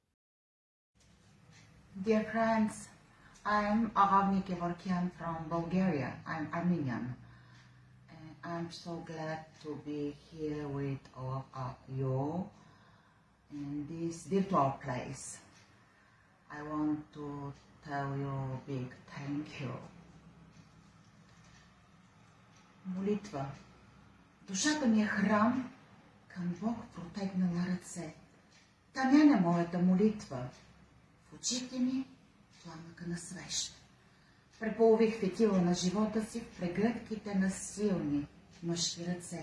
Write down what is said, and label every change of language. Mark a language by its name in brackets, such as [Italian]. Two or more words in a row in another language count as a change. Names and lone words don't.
[English] Dear friends, I'm Aravni Kevorkian from Bulgaria. I'm Armenian. I'm so glad to be here with all of you in this virtual place. I want to tell you a big thank you. [Bulgarian] Молитва. Душата ми е храм, към Бог протегнала ръце. Тъмяна моята молитва. В очите ми пламъка на свещ. Преполових фитила на живота си в прегледките на силни мъжки ръце.